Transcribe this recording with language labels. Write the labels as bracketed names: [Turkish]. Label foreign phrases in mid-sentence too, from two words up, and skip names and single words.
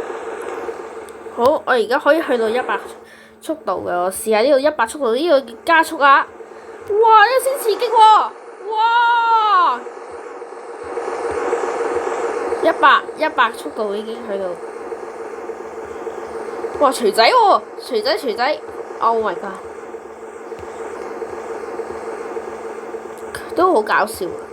[Cantonese] 好，我而家可以去到100速度嘅，我試下呢度100速度，呢個加速啊！哇！呢個先刺激喎！哇！100速度已經去到。哇！錘仔喎，錘仔 ！ [English] Oh my god！ [Cantonese] 都好搞笑啊！